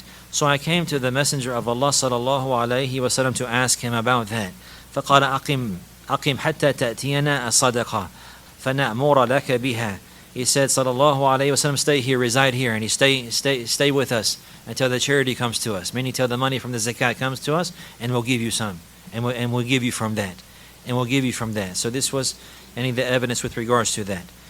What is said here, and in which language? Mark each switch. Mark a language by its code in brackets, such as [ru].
[en] So I came to the Messenger of Allah sallallahu alaihi wasallam to ask him about that. [ar] فقال أقم حتى تأتينا الصدقة فنأمر لك بها. [en] He said, sallallahu alaihi wasallam, stay here, reside here, and he stay with us until the charity comes to us, meaning till the money from the zakat comes to us, and we'll give you some, and we'll give you from that. So this was the evidence with regards to that.